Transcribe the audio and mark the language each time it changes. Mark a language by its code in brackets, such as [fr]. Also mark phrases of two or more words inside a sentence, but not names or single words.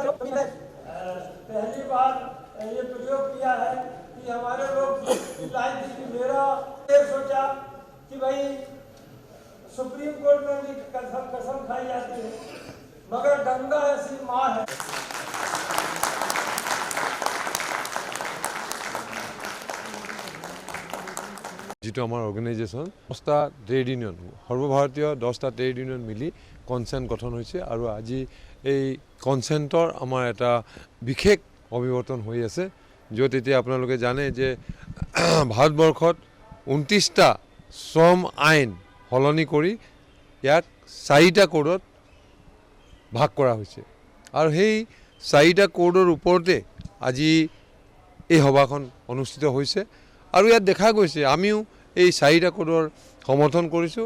[hi] पहली बार ये प्रयोग किया है कि हमारे लोग मेरा सोचा कि भाई सुप्रीम कोर्ट में भी कसम खाई जाती है, मगर गंगा ऐसी माँ है। [as] যেটো আমাৰ অৰ্গেনাইজেশ্যন 10টা ট্ৰেড ইউনিয়ন সৰ্বভাৰতীয় 10টা ট্ৰেড ইউনিয়ন মিলি কনসেন্ট গঠন হৈছে আৰু আজি এই কনসেন্টৰ আমাৰ এটা বিশেষ অভিৱৰ্তন হৈ আছে য'ত এতিয়া আপোনালোকে জানে যে ভাৰতবৰ্ষত 29টা শ্ৰম আইন সলনি কৰি ইয়াক 4টা কোডত ভাগ কৰা হৈছে আৰু সেই 4টা কোডৰ ওপৰতে আজি এই সভাখন অনুষ্ঠিত হৈছে আৰু ইয়াত দেখা গৈছে আমিও এই 4টা কোডৰ সমৰ্থন কৰিছো।